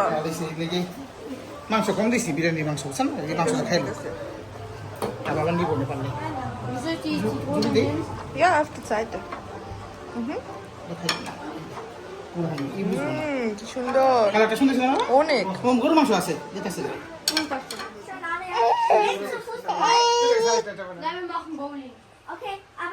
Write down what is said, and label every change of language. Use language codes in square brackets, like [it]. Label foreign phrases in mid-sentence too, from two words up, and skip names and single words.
[bn] মাংস কম দিছি বিরিয়ানির মাংস বুঝছেন এই মাংসটা খাইলে আবার বান্ডি করতে পারলে [de] Wieso die [bn] যদি দেই [de] Ja, auf die Seite. [bn] কি সুন্দর কালারটা সুন্দর ছিল না অনেক গরু মাংস আছে যেতেছে [de] Nein, wir machen Bowling. Okay.